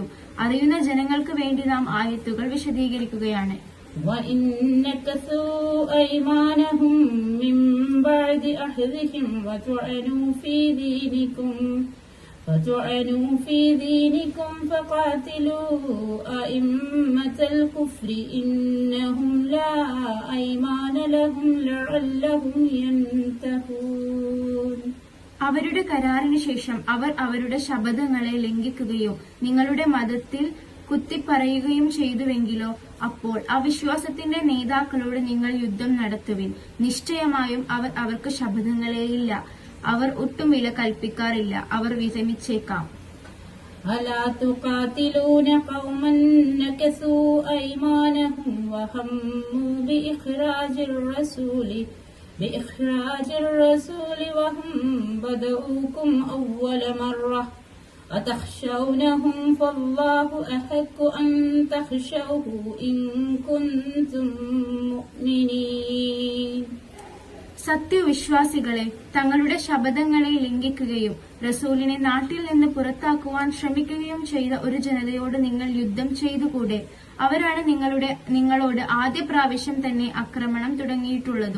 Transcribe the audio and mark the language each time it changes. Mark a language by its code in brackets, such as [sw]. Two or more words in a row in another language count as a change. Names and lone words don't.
[ml] അറിയുന്ന ജനങ്ങൾക്ക് വേണ്ടി നാം ആയത്തുകൾ വിശദീകരിക്കുകയാണ്. [ar] وَإِنْ نَكَثُوا أَيْمَانَهُمْ مِنْ بَعْدِ عَهْدِهِمْ وَطَعَنُوا فِي دِينِكُمْ فَقَاتِلُوا أَئِمَّةَ الْكُفْرِ إِنَّهُمْ لَا أَيْمَانَ لَهُمْ لَعَلَّهُمْ يَنْتَهُونَ. [ml] അവരുടെ കരാറിന് ശേഷം അവർ അവരുടെ ശപഥങ്ങളെ ലംഘിക്കുകയോ നിങ്ങളുടെ മതത്തിൽ കുത്തിപ്പറയുകയും ചെയ്തുവെങ്കിലോ അപ്പോൾ അവിശ്വാസത്തിന്റെ നേതാക്കളോട് നിങ്ങൾ യുദ്ധം നടത്തുവിൻ. നിശ്ചയമായും അവർ അവർക്ക് ശപഥങ്ങളെയില്ല. അവർ ഒട്ടും വില കൽപ്പിക്കാറില്ല. അവർ വിരമിച്ചേക്കാം. [ar] ألا تقاتلون قوما نكثوا أيمانهم وهموا بإخراج الرسول وهم بدؤوكم أول مرة أتخشونهم فالله أحق أن تخشوه إن كنتم مؤمنين. [ml] സത്യവിശ്വാസികളെ, തങ്ങളുടെ ശപഥങ്ങളെ ലംഘിക്കുകയും റസൂലിനെ നാട്ടിൽ നിന്ന് പുറത്താക്കുവാൻ ശ്രമിക്കുകയും ചെയ്ത ഒരു ജനതയോട് നിങ്ങൾ യുദ്ധം ചെയ്തുകൂടെ? അവരാണ് നിങ്ങളോട് ആദ്യ പ്രാവശ്യം തന്നെ ആക്രമണം തുടങ്ങിയിട്ടുള്ളതും.